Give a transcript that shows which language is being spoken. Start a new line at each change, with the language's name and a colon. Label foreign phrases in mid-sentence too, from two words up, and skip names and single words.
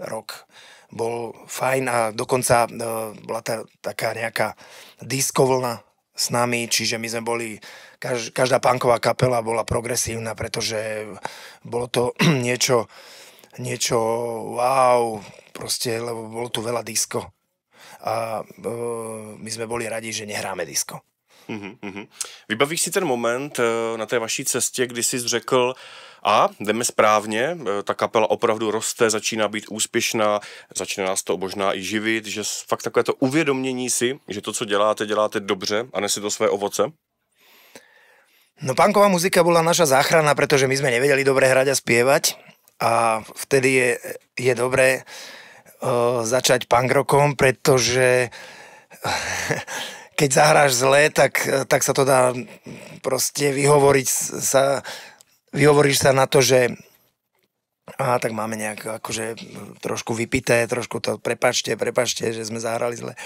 Slovak: rok bol fajn a dokonca bola taká nejaká disco vlna s nami, čiže my sme boli, každá punková kapela bola progresívna, pretože bolo to niečo wow, proste, lebo bolo tu veľa disco. A my sme boli radi, že nehráme disco.
Czech: Vybavíš si ten moment na té vaší cestě, kdy jsi řekl, a jdeme správně, ta kapela opravdu roste, začíná být úspěšná, začne nás to možná i živit, že fakt takové to uvědomění si, že to, co děláte dobře a nese to své ovoce?
Slovak: No punková muzika bola naša záchrana, pretože my sme nevedeli dobre hrať a spievať a vtedy je dobré začať punk rockom, pretože keď zahráš zle, tak sa to dá proste vyhovoríš sa na to, že tak máme nejak akože trošku vypité, trošku to prepáčte, že sme zahrali zle.